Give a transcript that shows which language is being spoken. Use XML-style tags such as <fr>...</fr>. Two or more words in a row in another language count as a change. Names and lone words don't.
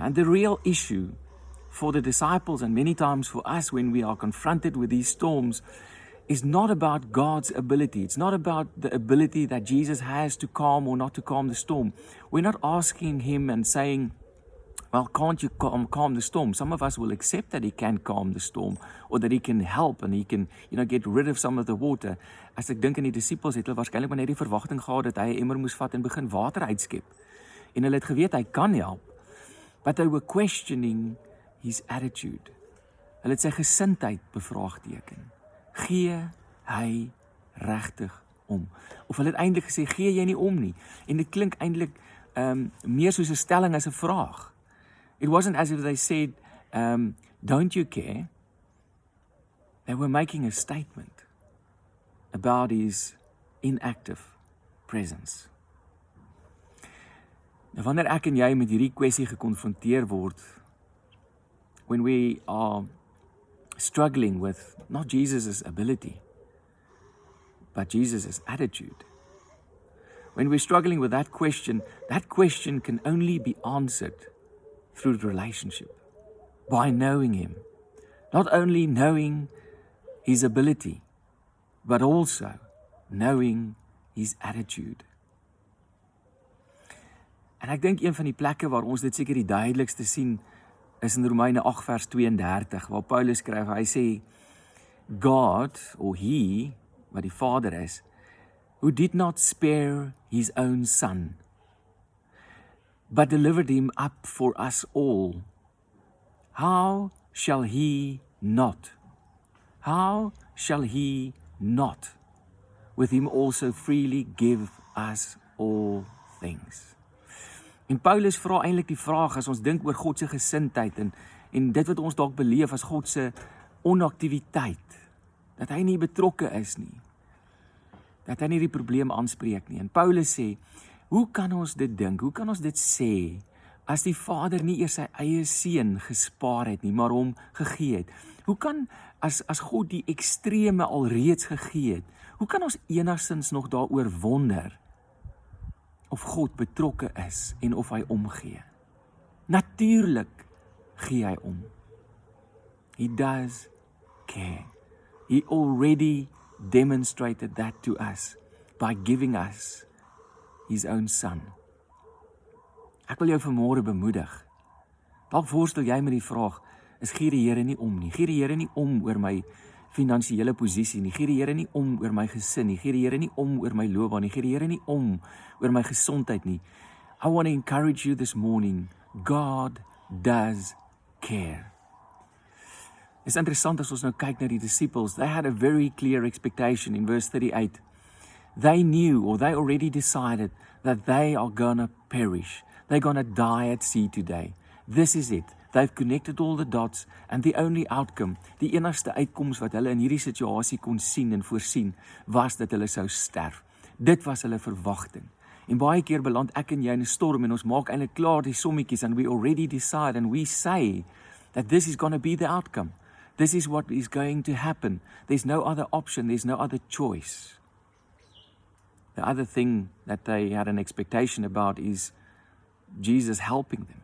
<en>And the real issue for the disciples and many times for us when we are confronted with these storms is not about God's ability. It's not about the ability that Jesus has to calm or not to calm the storm. We're not asking him and saying, well, can't you calm the storm? Some of us will accept that he can calm the storm or that he can help and he can, get rid of some of the water.</en> <af>As ek dink aan die disippels het hulle waarskynlik maar net die verwagting gehad dat hy 'n emmer moes vat en begin water uitskep. En hulle het geweet hy kan help.</af> <en>But they were questioning his attitude.</en> <af>Hulle het sy gesindheid bevraagteken. Gee hy regtig om? Of hulle het eintlik gesê, gee jy nie om nie? En dit klink eintlik meer soos 'n stelling as 'n vraag.</af> <en>It wasn't as if they said, don't you care? They were making a statement about his inactive presence.</en> <af>Nou wanneer ek en jy met hierdie kwessie gekonfronteer word,</af> <en>when we are struggling with not Jesus' ability, but Jesus' attitude, when we're struggling with that question can only be answered through relationship, by knowing him. Not only knowing his ability, but also knowing his attitude.</en> <af>En ek dink een van die plekke waar ons dit seker die duidelikste sien, is in Romeine 8 vers 32, waar Paulus skryf, hy sê, God,</af> <en>or he,</en> <af>wat die Vader is,</af> <en>who did not spare his own son, but delivered him up for us all, how shall he not with him also freely give us all things?</en> <af>En Paulus vra eintlik die vraag, as ons dink oor God se gesindheid en dit wat ons dalk beleef as God se onaktiwiteit, dat hy nie betrokke is nie, dat hy nie die probleem aanspreek nie. En Paulus sê, hoe kan ons dit dink, hoe kan ons dit sê, as die Vader nie eers sy eie seun gespaar het nie, maar hom gegee het? Hoe kan, as God die ekstreme alreeds gegee het, hoe kan ons enigstens nog daaroor wonder, of God betrokke is en of hy omgee? Natuurlik gee hy om.</af> <en>He does care. He already demonstrated that to us by giving us his own son.</en> <af>Ek wil jou vanmôre bemoedig. Dalk worstel jy met die vraag, is gee die Here nie om nie? Gee die Here nie om oor my finansiële posisie nie, gee die Here nie om oor my gesin nie, gee die Here nie om oor my loopbaan nie, gee die Here nie om oor my gesondheid nie.</af> <en>I want to encourage you this morning, God does care. It's</en> <af>interessant as ons nou kyk na die</af> <en>disciples, they had a very clear expectation in verse 38. They knew, or they already decided, that they are gonna perish. They're gonna die at sea today. This is it. They've connected all the dots, and the only outcome,</en> <af>die enigste uitkoms wat hulle in hierdie situasie kon sien en voorsien, was dat hulle sou sterf. Dit was hulle verwagting. En baie keer beland ek en jy in 'n storm, en ons maak eintlik klaar die sommetjies,</af> <en>and we already decide, and we say that this is gonna be the outcome. This is what is going to happen. There's no other option, there's no other choice. The other thing that they had an expectation about is Jesus helping them.</en>